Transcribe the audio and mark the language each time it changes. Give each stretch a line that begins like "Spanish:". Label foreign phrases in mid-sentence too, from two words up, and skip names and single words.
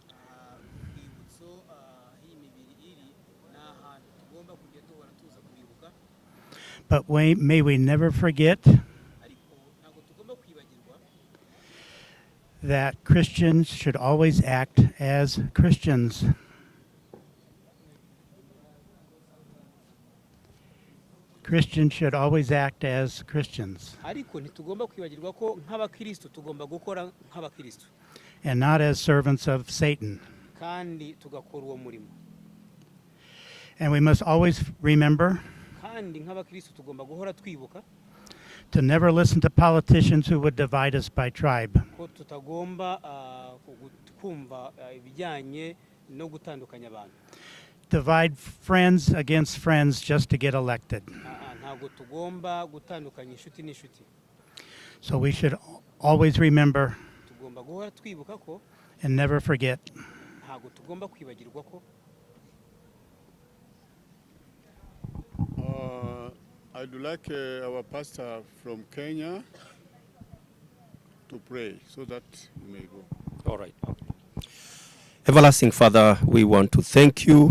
English: But may we never forget that Christians should always act as Christians. Christians should always act as Christians
Kinyarwanda: ariko ntitugomba kwibagirwa ko nk'abakristo tugomba gukora nk'abakristo
English: and not as servants of Satan.
Kinyarwanda: kandi tugakora uwo murimo.
English: And we must always remember
Kinyarwanda: kandi nk'abakristo tugomba guhora twibuka
English: to never listen to politicians who would divide us by tribe.
Kinyarwanda: ko tutagomba kumva ibijyanye no gutandukanya abantu.
English: Divide friends against friends just to get elected.
Kinyarwanda: Ntabwo tugomba gutandukanya inshuti n'inshuti.
English: So we should always remember
Kinyarwanda: Tugomba guhora twibuka ko
English: and never forget.
Kinyarwanda: ntabwo tugomba kwibagirwa ko
English: I'd like our pastor from Kenya to pray so that you may go. All right. Everlasting Father, we want to thank you.